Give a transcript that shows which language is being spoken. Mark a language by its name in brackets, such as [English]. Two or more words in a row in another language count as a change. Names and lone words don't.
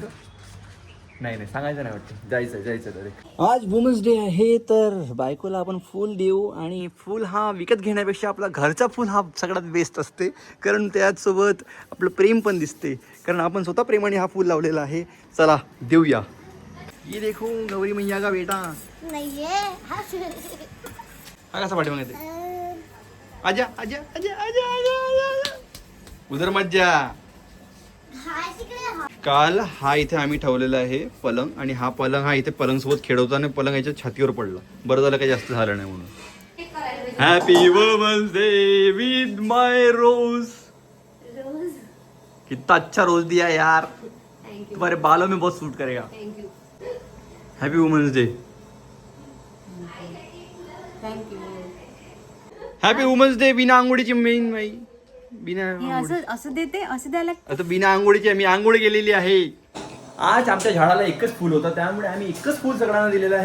[Marathi] नाही सांगायचं नाही वाटतं. जायचं तरी. आज [English] women's day [Marathi] आहे तर बायकोला आपण फूल देऊ आणि फूल हा विकत घेण्यापेक्षा आपला घरचा फूल हा सगळ्यात बेस्ट असते, कारण त्याचसोबत आपलं प्रेम पण दिसते, कारण आपण स्वतः प्रेमाने हा फूल लावलेला आहे. चला देऊया. [Hindi] ये देखो गौरी मैया का बेटा. [Marathi] नाहीये हा कसा पाठी मागते. [Hindi] आजा आजा आजा आजा आजा आजा उधर मज्जा. [Marathi] काल हा इथे आम्ही ठेवलेला आहे पलंग, आणि हा पलंग हा इथे पलंग सोबत खेळवताना पलंग याच्या छातीवर पडला. बरं झालं काही जास्त झालं नाही म्हणून. [English] happy women's day with my rose. [Hindi] कितना अच्छा रोज दिया यार, तुम्हारे बालों में बहुत सूट करेगा. [Marathi] थँक्यू. [English] happy women's day. थँक्यू. happy women's day. [Marathi] बिना आंघोळीची मेन बाई. बिना असं देते, असं द्यायला. आता बिना आंघोळीची मी आंघोळ केलेली आहे. आज आमच्या झाडाला एकच फुल होतं, त्यामुळे आम्ही एकच फुल सगळ्यांना दिलेलं आहे.